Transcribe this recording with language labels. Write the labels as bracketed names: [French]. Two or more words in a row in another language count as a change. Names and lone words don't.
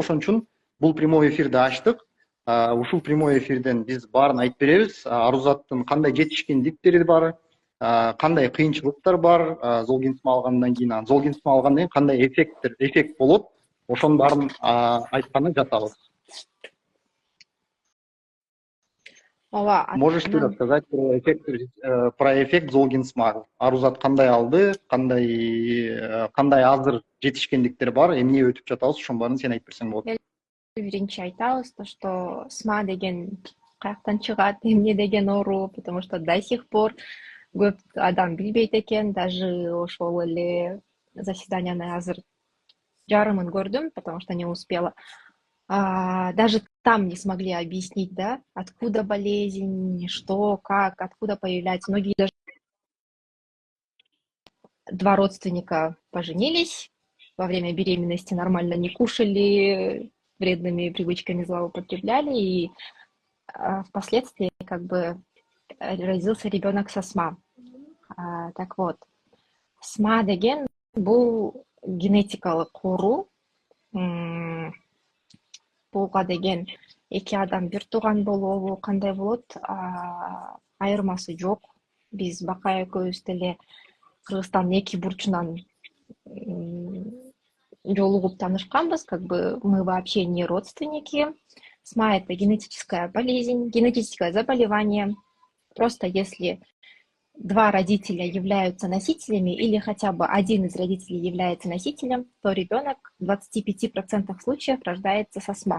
[Kyrgyz] Ошон үчүн бул [Russian] прямой эфирди [Kyrgyz] ачтык. Ушул [Russian] прямой эфирден [Kyrgyz] биз баарын айтып беребиз. Арузаттын кандай жетишкендиктери бар, кандай кыйынчылыктар бар, Золгинсма алгандан кийин, кандай эффект болот, ошонун баарын айтканы жатабыз. [Russian] Можешь ты рассказать про эффект Золгинсма? [Kyrgyz] Арузат кандай алды, кандай азыр жетишкендиктер бар, эмне өтүп жатабыз, ошонун баарын сен айтып берсең болот. Биринчи айтабыз, что СМА деген каяктан чыгат, эмне деген оору, [Russian] потому что до сих пор [Kyrgyz] көп адам билбейт экен. Даже ошол эле заседанияны азыр жарымын көрдүм, [Russian] потому что не успела. Даже там не смогли объяснить, да, откуда болезнь, что, как, откуда появляется. Многие даже 2 родственника поженились, во время беременности нормально не кушали, вредными привычками злоупотребляли, и впоследствии как бы родился ребенок со СМА. Так вот, [Kyrgyz] СМА деген бул генетикалык оору. Буга деген 2 адам бир тууган болобу, кандай болот, айырмасы жок. Биз Бакай экөөбүз деле Кыргызстандын 2 бурчунан жолугуп танышканбыз, [Russian] как бы мы вообще не родственники. СМА — это генетическая болезнь, генетическое заболевание. Просто если два родителя являются носителями или хотя бы один из родителей является носителем, то ребенок в 25% случаев рождается со СМА.